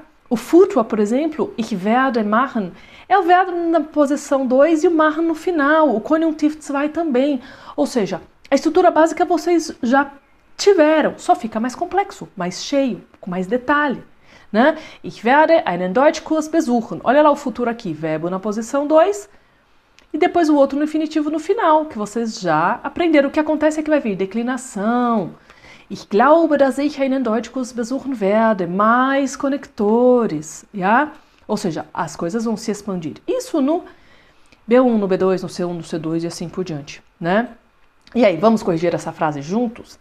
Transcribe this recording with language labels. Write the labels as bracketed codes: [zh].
[pt] O futur, por exemplo, [de] ich werde machen, [pt] é o verbo na posição 2 e o machen no final, o conjuntivo 2 também. Ou seja, a estrutura básica vocês já tiveram, só fica mais complexo, mais cheio, com mais detalhe, né? [de] Ich werde einen Deutschkurs besuchen. [pt] Olha lá o futuro aqui, verbo na posição 2 e depois o outro no infinitivo no final, que vocês já aprenderam. O que acontece é que vai vir declinação. [de] Ich glaube, dass ich einen Deutschkurs besuchen werde. [pt] Mais conectores, ja? Ou seja, as coisas vão se expandir. Isso no B1, no B2, no C1, no C2 e assim por diante, né? E aí, vamos corrigir essa frase juntos?